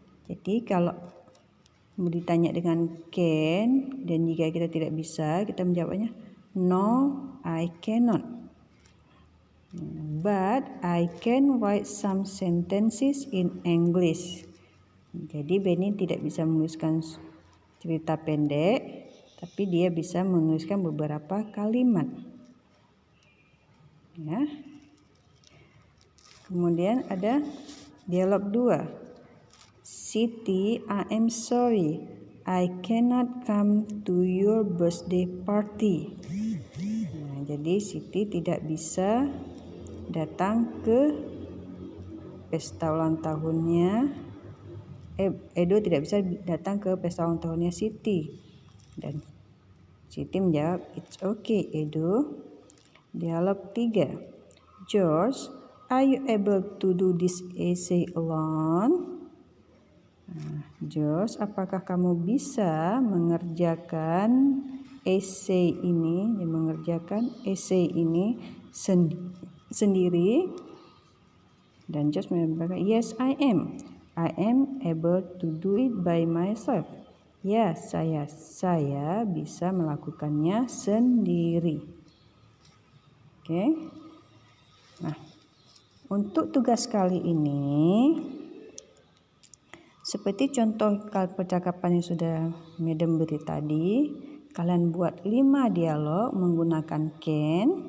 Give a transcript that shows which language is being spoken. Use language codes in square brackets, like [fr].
[id] Jadi kalau ditanya dengan can dan jika kita tidak bisa, kita menjawabnya [en] no, I cannot. But I can write some sentences in English. [id] Jadi Benny tidak bisa menuliskan cerita pendek, tapi dia bisa menuliskan beberapa kalimat. Ya. Kemudian ada dialog 2. [en] Siti, I am sorry, I cannot come to your birthday party. [id] Nah, jadi Siti tidak bisa datang ke pesta ulang tahunnya. Edo tidak bisa datang ke pesta ulang tahunnya Siti. Dan Siti menjawab, [en] it's okay Edo. [id] Dialog 3. [en] George, are you able to do this essay alone? [id] Nah, George, apakah kamu bisa mengerjakan essay ini, sendiri? Dan George menjawab, [en] yes I am. I am able to do it by myself. [id] Ya, saya bisa melakukannya sendiri. Oke. Nah, untuk tugas kali ini seperti contoh percakapan yang sudah Madam beri tadi, kalian buat 5 dialog menggunakan can.